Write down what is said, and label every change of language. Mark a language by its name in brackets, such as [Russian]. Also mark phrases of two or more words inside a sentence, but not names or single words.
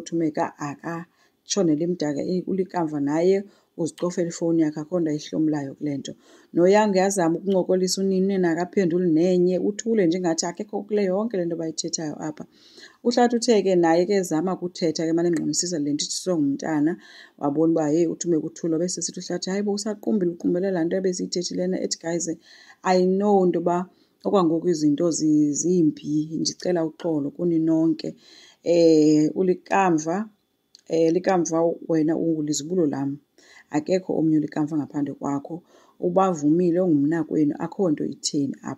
[Xhosa] uThumeka akatshonele mdaka ulikamva naye uzicofela ifowuni yakhe akho nto ayihlomlayo kule nto. Noyanga uyazama ukuncokolisa unini akaphenduli nenye uthule nje ngathi akekho kule yonke le nto bayithethayo apha. uHlathi uthe ke naye ke zama ukuthetha ke mane ngqonisisa le nto ithi songumntana wabona uba hey uThumeka uthule bese sithi uHlathi hayi bo usaqumbile uqumbelela nto ebesiyithethilena. Ethi [English] guys I know [Xhosa] into yoba okwangoku izinto zimbi ndicela uxolo kuni nonke. Ulikamva wena ungulizibulo lam akekho omnye ulikamva ngaphandle kwakho. Ubavumile ongumnakwenu akho nto itheni apho.